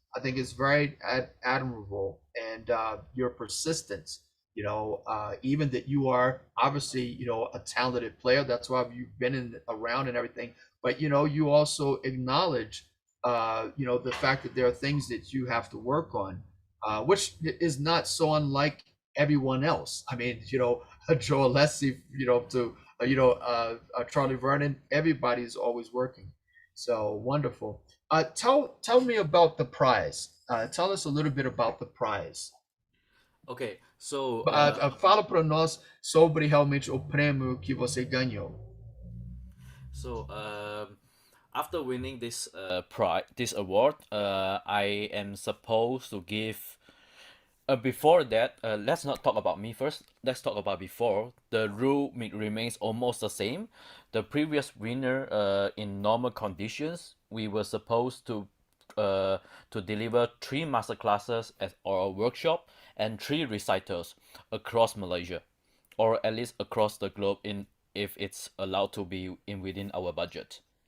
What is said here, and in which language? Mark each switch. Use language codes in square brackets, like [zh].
[en] I think it's very admirable, and your persistence, even that you are obviously a talented player, that's why you've been around and everything, but you also acknowledge the fact that there are things that you have to work on, which is not so unlike everyone else. I mean, Joe Alessi, to Charlie Vernon, everybody's always working. So wonderful. Tell me about the prize. Tell us a little bit about the prize. Okay, so [pt] Fala para nós sobre realmente o prêmio que você ganhou. [en] So after winning this this award, I am supposed to give. Before that, let's not talk about me first. Let's talk about before. The rule remains almost the same. The previous winner, in normal conditions, we were supposed to deliver 3 masterclasses at our workshop and 3 recitals across Malaysia, or at least across the globe, in if it's allowed to be in within our budget.